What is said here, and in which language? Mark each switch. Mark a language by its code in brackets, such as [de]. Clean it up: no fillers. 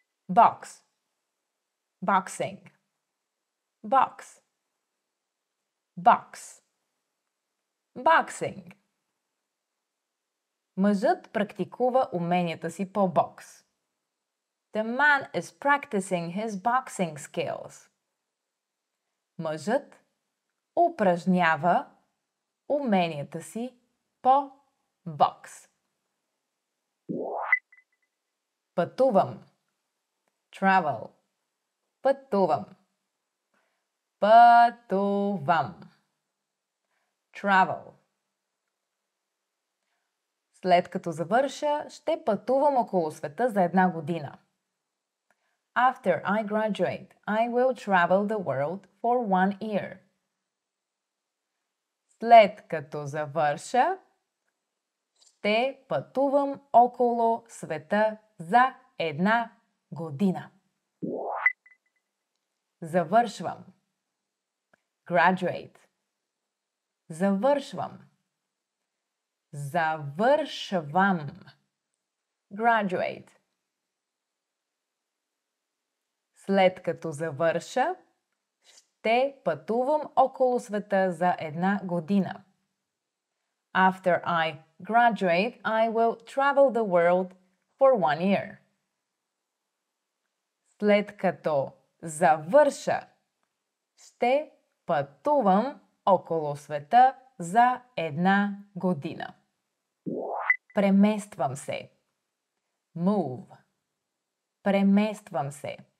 [en] Box. Boxing. Box. Box. Boxing. [bg] Мъжът практикува уменията си по бокс. [en] The man is practicing his boxing skills. [bg] Мъжът упражнява уменията си по бокс. Пътувам. [en] Travel. [bg] Пътувам. Пътувам. [en] Travel. [bg] След като завърша, ще пътувам около света за 1 година. [en] After I graduate, I will travel the world for 1 year. [bg] След като завърша, ще пътувам около света за 1 година. Завършвам. [en] Graduate. [bg] Завършвам. Завършвам. [en] graduate. [bg] След като завърша, ще пътувам около света за една година. [en] After I graduate, I will travel the world for 1 year. [bg] След като завърша, ще пътувам около света за една година. Премествам се. [en] Move. [bg] Премествам се.